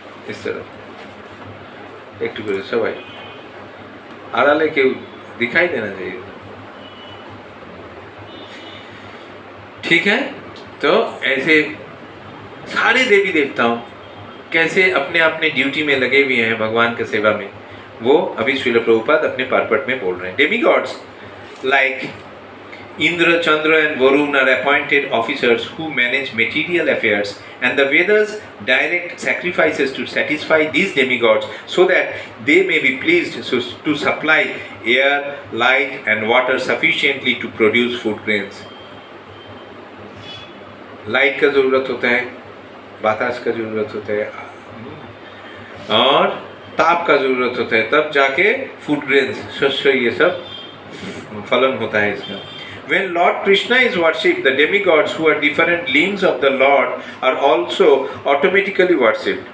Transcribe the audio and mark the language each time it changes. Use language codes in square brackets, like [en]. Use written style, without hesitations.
[hi] इस तरफ एक टुकड़े सवाई आड़ाले के दिखाई देना चाहिए. ठीक है. तो ऐसे सारे देवी देवताओं कैसे अपने अपने ड्यूटी में लगे हुए हैं भगवान के सेवा में, वो अभी श्रील प्रभुपाद अपने पार्पट में बोल रहे हैं. [en] Demigods like Indra, Chandra and Varun are appointed officers who manage material affairs, and the Vedas direct sacrifices to satisfy these demigods so that they may be pleased to supply air, light and water sufficiently to produce food grains. [hi] Light का ज़रूरत होता है, बातास का ज़रूरत होता है और ताप का ज़रूरत होता है, तब जाके फूड ग्रेन्स शस्य ये सब फलन होता है इसमें. [en] When Lord Krishna is worshipped, the demigods who are different limbs of the Lord are also automatically worshipped.